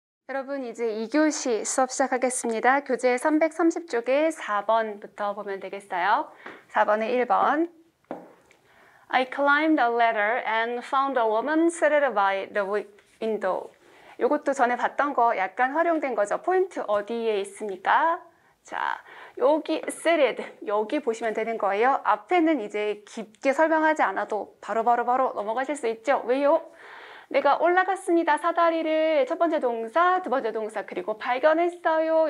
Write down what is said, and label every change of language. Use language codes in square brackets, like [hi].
[ko] 여러분 이제 2교시 수업 시작하겠습니다. 교재 330쪽에 4번부터 보면 되겠어요. 4번에 1번. [en] I climbed a ladder and found a woman seated by the window. [ko] 이것도 전에 봤던 거 약간 활용된 거죠. 포인트 어디에 있습니까? 자, 여기 seated, 여기 보시면 되는 거예요. 앞에는 이제 깊게 설명하지 않아도 바로 넘어가실 수 있죠. 왜요? 내가 올라갔습니다. 사다리를 첫 번째 동사, 두 번째 동사, 그리고 발견했어요.